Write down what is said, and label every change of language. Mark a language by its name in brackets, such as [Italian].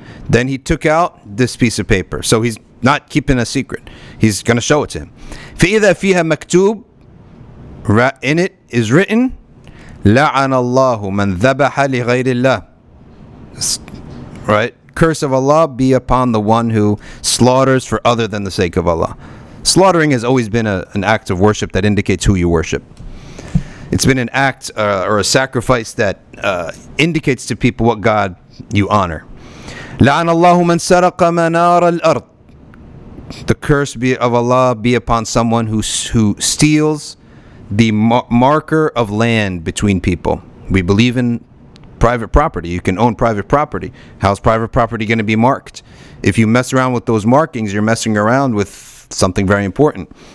[English] Then he took out this piece of paper. So he's not keeping a secret. He's going to show it to him. [Arabic] فإذا فيها مكتوب. [English] In it is written, [Arabic] لعن الله من ذبح لغير الله. [English] Right? Curse of Allah be upon the one who slaughters for other than the sake of Allah. Slaughtering has always been an act of worship that indicates who you worship. It's been an act or a sacrifice that indicates to people what God you honor. [Arabic] لعن الله من سرق منار الأرض. [English] The curse of Allah be upon someone who steals the marker of land between people. We believe in private property. You can own private property. How's private property going to be marked? If you mess around with those markings, you're messing around with something very important.